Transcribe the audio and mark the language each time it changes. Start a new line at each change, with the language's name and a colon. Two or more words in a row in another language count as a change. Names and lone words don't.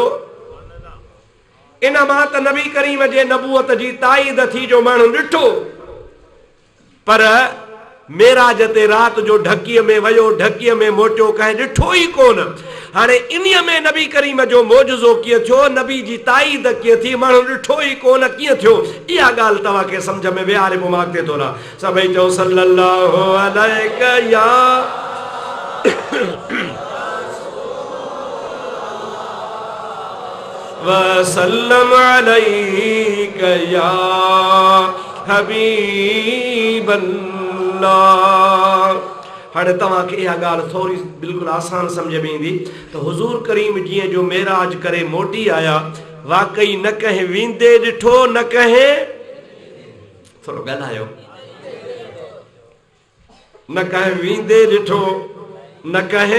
Sindhi: इन मां त नबी करीम जे नबूअत जी ताईद थी जो माण्हू ॾिठो, पर मेराज ते रात जो ढकीअ में वयो, ढकीअ में मोटियो, कंहिं ॾिठो ई कोन। हाणे इन्हीअ में नबी करीम जो मोजज़ो कीअं थियो, नबी जी ताईद कीअं थी, माण्हू ॾिठो ई कोन, कीअं थियो? इहा ॻाल्हि तव्हांखे सम्झ में विहारे पोइ मां अॻिते थो रहां। सभई चओ
Arabic: صلى الله عليك يا وسلم عليك يا حبيب الله.
Sindhi: हाणे तव्हांखे इहा ॻाल्हि थोरी बिल्कुलु आसान सम्झ में ईंदी त हुज़ूर करीम जीअं जो मेराज करे मोटी आया, वाकई न कंहिं वेंदे ॾिठो, न कंहिं, थोरो ॻाल्हायो, न कंहिं वेंदे ॾिठो, न कंहिं।